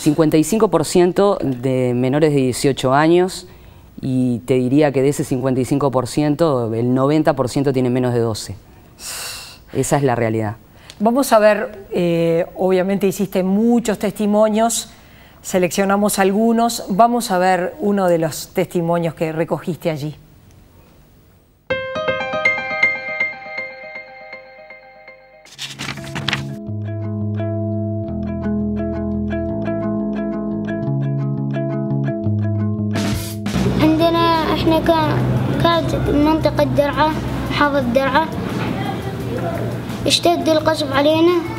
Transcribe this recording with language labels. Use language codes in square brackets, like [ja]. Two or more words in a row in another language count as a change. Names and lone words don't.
[es] 55% de menores de 18 años y te diría que de ese 55%, el 90% tiene menos de 12. Esa es la realidad. Vamos a ver, obviamente hiciste muchos testimonios, seleccionamos algunos, vamos a ver uno de los testimonios que recogiste allí. [ar] احنا كانت منطقة درعا، محافظة درعا، اشتد القصف علينا